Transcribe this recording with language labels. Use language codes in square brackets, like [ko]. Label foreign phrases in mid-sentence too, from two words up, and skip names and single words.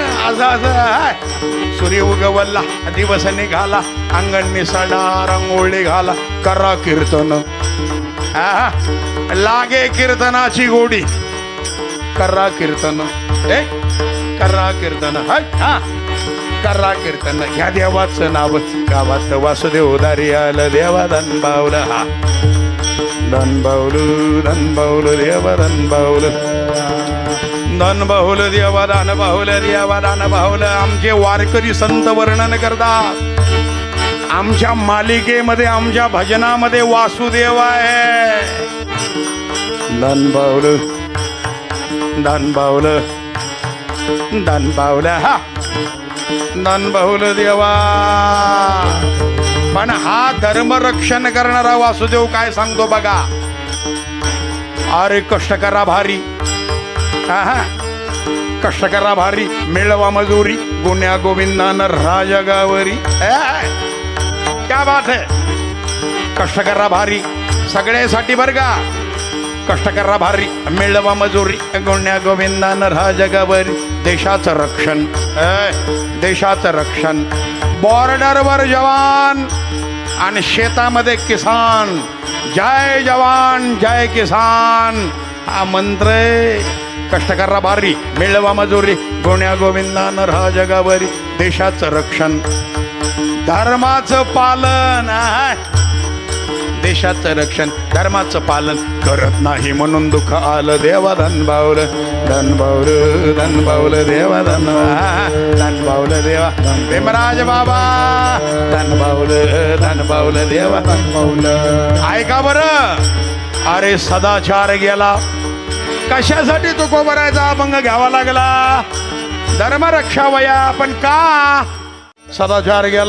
[mr] असं असं सूर्य उगवला दिवस निघाला, अंगणी सडा रांगोळी घाला. करा कीर्तन, लागे कीर्तनाची गोडी. करा कीर्तन, करा कीर्तन, करा कीर्तन. ह्या देवाचं नाव गावात वासुदेव दारी आलं. देवा धन बावलं, धन बावलं, धन बावलं देवा धन बावलं, धन बाहुलं देवा दान बाहुलं, देवा दान बाहुलं. आमचे वारकरी संत वर्णन करतात. आमच्या मालिकेमध्ये, आमच्या भजनामध्ये वासुदेव आहे. धन बावलं, धन बावलं, धन बावलं, धन बाहुलं देवा. पण हा धर्मरक्षण करणारा वासुदेव काय सांगतो बघा. अरे कष्ट करा भारी, कष्ट करा भारी, मिळवा मजुरी, गुण्या गोविंदान राजा गावरी. [hi] क्या बात है. [mr] कष्ट करा भारी सगळ्यासाठी बरं का. कष्ट करा भारी, मिळवा मजुरी, गुण्या गोविंदान राजा गावरी. देशाचं रक्षण, देशाचं रक्षण. बॉर्डरवर जवान आणि शेतामध्ये किसान. [hi] जय जवान जय किसान [mr] हा मंत्र आहे. कष्टकर्रा भारी मिळवा मजुरी गोण्या गोविंदान राहा जगावरी देशाचं रक्षण धर्माचं पालन देशाचं रक्षण धर्माचं पालन करत नाही म्हणून दुःख आलं देवा धन बावलं धन बावलं धन बावलं देवा धन बावलं देवा भीमराज बाबा धन बावलं देवा धन बावलं ऐका बरं अरे सदाचार गेला कशासाठी तो कोबरायचा अभंग घ्यावा लागला धर्मरक्षा वया पण का सदाचार